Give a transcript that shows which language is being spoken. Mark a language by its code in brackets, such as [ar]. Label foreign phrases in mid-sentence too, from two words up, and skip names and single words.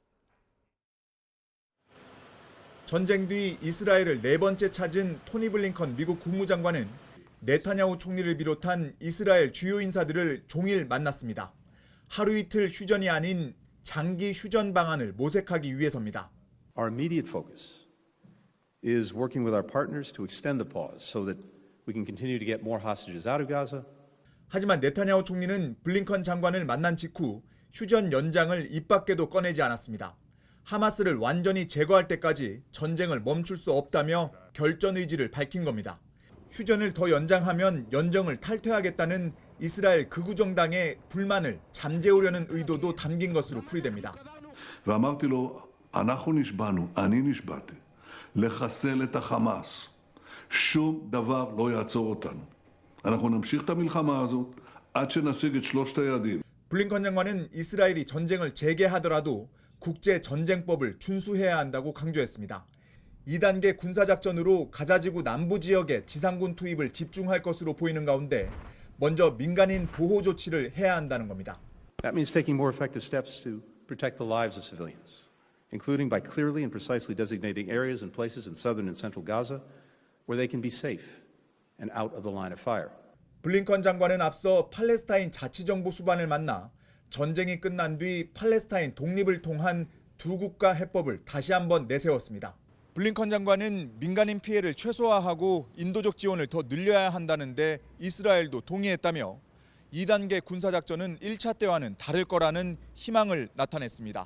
[ko] 전쟁 뒤 이스라엘을 4번째 찾은 토니 블링컨 미국 국무장관은 네타냐후 총리를 비롯한 이스라엘 주요 인사들을 종일 만났습니다. 하루 이틀 휴전이 아닌 장기 휴전 방안을 모색하기 위해서입니다. [en] Our immediate focus is working with our partners to extend the pause so that we can continue to get more hostages out of Gaza. [ko] 하지만 네타냐후 총리는 블링컨 장관을 만난 직후 휴전 연장을 입 밖에도 꺼내지 않았습니다. 하마스를 완전히 제거할 때까지 전쟁을 멈출 수 없다며 결전 의지를 밝힌 겁니다. 휴전을 더 연장하면 연정을 탈퇴하겠다는 이스라엘 극우 정당의 불만을 잠재우려는 의도도 담긴 것으로 풀이됩니다. [he] ואמרתי לו, אנחנו נשבענו, אני נשבעתי, לחסל את החמאס. שום דבר לא יעצור אותנו. אנחנו נמשיך את המלחמה הזאת עד שנשיג את שלושת היעדים. [ko] 블링컨 장관은 이스라엘이 전쟁을 재개하더라도 국제전쟁법을 준수해야 한다고 강조했습니다. 2단계 군사작전으로 가자지구 남부 지역에 지상군 투입을 집중할 것으로 보이는 가운데 먼저 민간인 보호 조치를 해야 한다는 겁니다. [en] That means taking more effective steps to protect the lives of civilians, including by clearly and precisely designating areas and places in southern and central Gaza where they can be safe and out of the line of fire. [ko] 블링컨 장관은 앞서 팔레스타인 자치정부 수반을 만나 전쟁이 끝난 뒤 팔레스타인 독립을 통한 두 국가 해법을 다시 한번 내세웠습니다. 블링컨 장관은 민간인 피해를 최소화하고 인도적 지원을 더 늘려야 한다는데 이스라엘도 동의했다며 2단계 군사작전은 1차 때와는 다를 거라는 희망을 나타냈습니다.